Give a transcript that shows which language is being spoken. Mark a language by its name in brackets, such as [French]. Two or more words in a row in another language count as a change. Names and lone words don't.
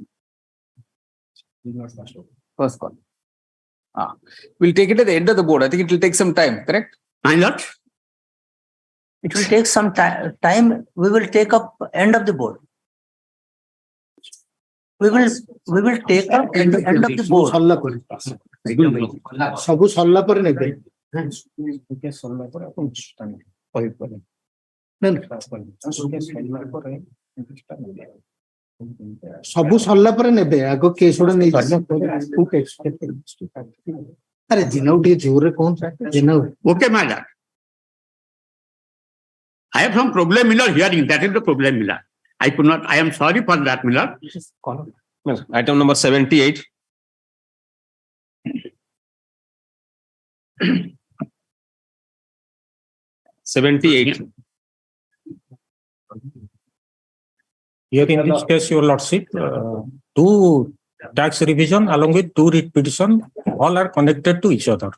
[English] First call. We'll take it at the end of the board. I think it will take some time, correct? My lord? It will take some time. We will take up end of the board. We will take up end of the board. [Odia] ସବୁ ସରିଲା ପରେ ନେବେ ସବୁ ସରିଲା ପରେ ନେବେ ଆଗ କେସ୍ ଗୁଡା ନେଇ ଆରେ ଜିନାଉ ଟିକେ ଜୋରରେ କହୁନ ଜିନାଉ [English] Okay, my lord. I have some problem, Miller, hearing. That is the problem, Miller. I could not. I am sorry for that, Miller. Item number 78. Here in this case, your lordship, two tax revision along with two writ petition, all are connected to each other.